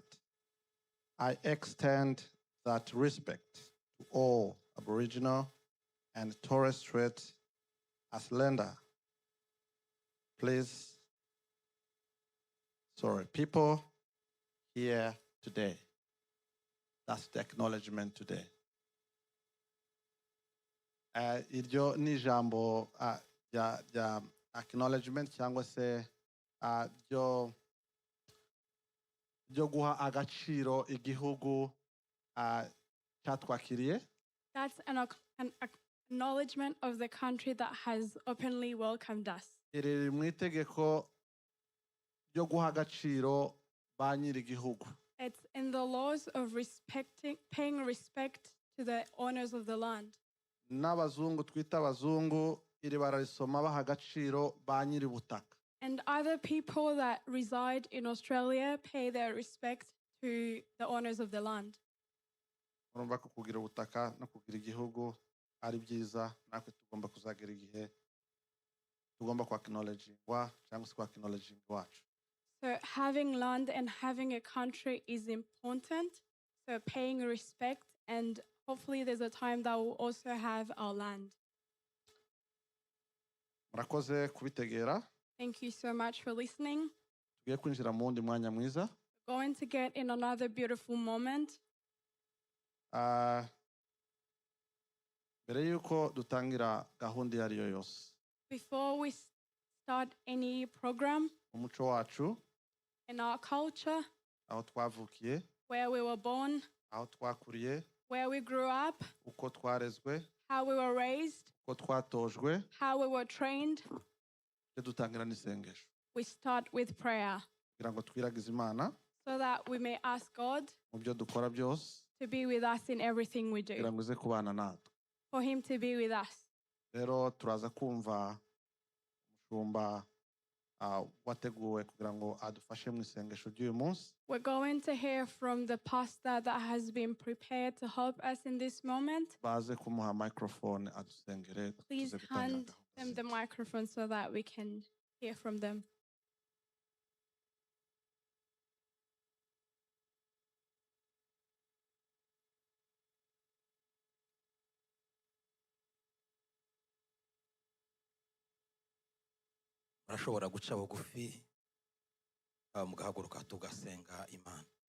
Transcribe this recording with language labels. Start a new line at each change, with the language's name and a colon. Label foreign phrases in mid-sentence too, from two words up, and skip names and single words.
English: I extend that respect to all Aboriginal and Torres Strait Islander. People here today. That's the acknowledgement today.
Kinyarwanda: Iryo ni ijambo rya acknowledgement cyangwa se ryo guha agaciro igihugu cyatwakiriye.
English: That's an acknowledgement of the country that has openly welcomed us.
Kinyarwanda: Iri mu itegeko ryo guha agaciro ba nyiri igihugu.
English: It's in the laws of paying respect to the owners of the land.
Kinyarwanda: N'abazungu twita abazungu iri bararisoma baha agaciro ba nyiri butaka.
English: And other people that reside in Australia pay their respect to the owners of the land.
Kinyarwanda: Urumva ko kugira ubutaka no kugira igihugu ari byiza, natwe tugomba kuzagira igihe tugomba ku acknowledgingwa cyangwa se ku acknowledging wacu.
English: So having land and having a country is important. So paying respect, and hopefully there's a time that we'll also have our land.
Kinyarwanda: Murakoze kubitegera.
English: Thank you so much for listening.
Kinyarwanda: kwinjira mu wundi mwanya mwiza.
English: Going to get in another beautiful moment.
Kinyarwanda: Mbere yuko dutangira gahunda iyo ariyo yose,
English: Before we start any program,
Kinyarwanda: umuco wacu,
English: in our culture,
Kinyarwanda: aho twavukiye,
English: where we were born,
Kinyarwanda: aho twakuriye,
English: where we grew up,
Kinyarwanda: uko twarezwe,
English: how we were raised,
Kinyarwanda: uko twatojwe,
English: how we were trained,
Kinyarwanda: dutangira n'isengesho
English: we start with prayer
Kinyarwanda: kugira ngo twiragize Imana
English: so that we may ask God
Kinyarwanda: mu byo dukora byose,
English: to be with us in everything we
Kinyarwanda: kugira
English: do,
Kinyarwanda: ngo ize kubana natwe.
English: for Him to be with us.
Kinyarwanda: Rero turaza kumva umushumba wateguwe kugira ngo adufashe mu isengesho ry'uyu munsi.
English: We're going to hear from the pastor that has been prepared to help us in this moment.
Kinyarwanda: Baze kumuha microphone adusengere.
English: Please hand them the microphone so that we can hear from them.
Kinyarwanda: Murashobora guca bugufi mugahaguruka tugasenga Imana.